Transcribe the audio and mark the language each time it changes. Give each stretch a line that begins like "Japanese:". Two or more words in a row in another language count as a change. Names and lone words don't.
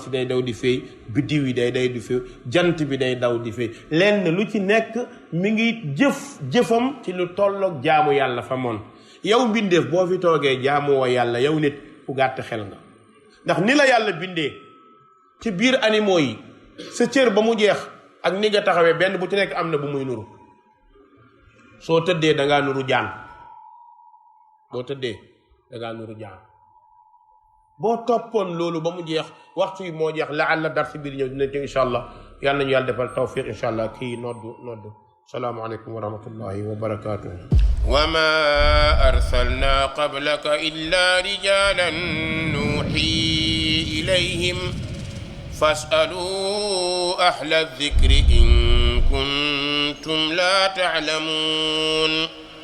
Wolof: si day daw di fay biddiw yi day di fay jant bi day daw di fay lenn lu ci nekk mi ngi jëfam ci lu tolloog jaamu yàlla fa moon yow mbindeef boo fi toogee jaamu woo yàlla yow nit ku gàtt xel nga ndax ni la yàlla bindee ci biir animaux yi sa cër ba mu jeex ak ni nga taxawee benn bu ci nekk am na bu muy nuru soo tëddee dangaa nuru jaan boo tëddee dangaa nuru jaan boo toppoon loolu ba mu jeex waxtu yi moo jeex la àlla dar si biir ñëw dina ci
Arabic: إن شاء الله
Wolof: yàlla nañu yàlla defal tawfiq
Arabic: إن شاء الله
Wolof: kii noddu
Arabic: السلام عليكم ورحمة الله وبركاته. وما أرسلنا قبلك إلا رجالا نوحي إليهم فاسألوا أهل الذكر إن كنتم لا تعلمون